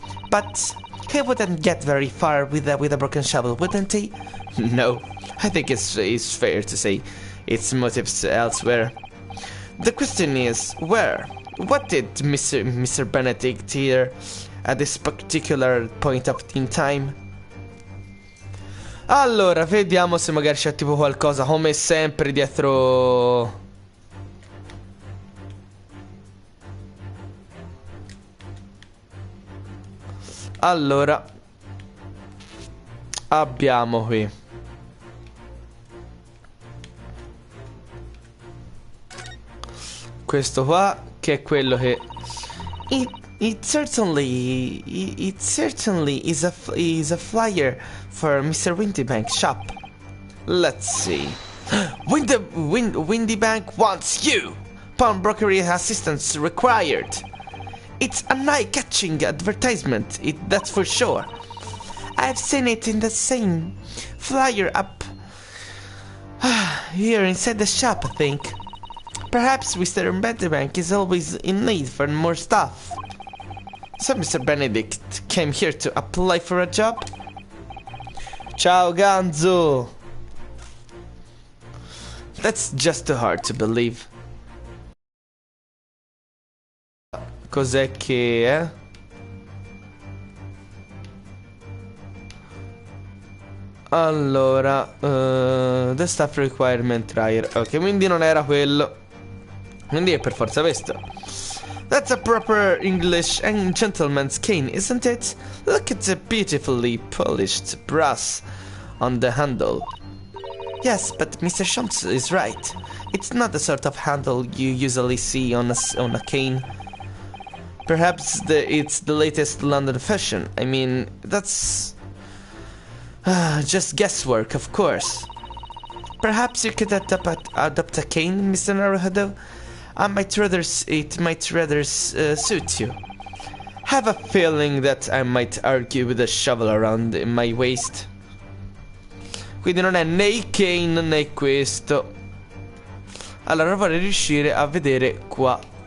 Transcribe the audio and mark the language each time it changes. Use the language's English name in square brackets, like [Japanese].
[English] But he wouldn't get very far with a broken shovel, wouldn't he? No, I think it's fair to say its motives elsewhere. The question is, where? What did Mr. Benedict here at this particular point in time? [Italian] Allora, vediamo se magari c'è tipo qualcosa, come sempre, dietro... Allora, abbiamo qui questo qua, che è quello che [English] It certainly is a flyer for Mr. Windybank's shop. Let's see. Windybank wants you. Pawnbrokery assistance required. It's an eye-catching advertisement, that's for sure. I've seen it in the same flyer up here inside the shop, I think. Perhaps Mr. Windybank is always in need for more stuff. So Mr. Benedict came here to apply for a job? [Italian] Ciao Ganzo! [English] That's just too hard to believe. [Italian] Cos'è che è? Allora, [English] the staff requirement trial. [Italian] Ok, quindi non era quello. Quindi è per forza questo. [English] That's a proper English and gentleman's cane, isn't it? Look at the beautifully polished brass on the handle. Yes, but Mr. Shomps is right. It's not the sort of handle you usually see on a cane. Perhaps it's the latest London fashion. I mean, that's just guesswork, of course. Perhaps you could adopt a cane, Mr. Naruhodo. It might rather suit you. Have a feeling that I might argue with a shovel around in my waist. [Italian] Quindi non è né il cane né questo. Allora vorrei riuscire a vedere qua.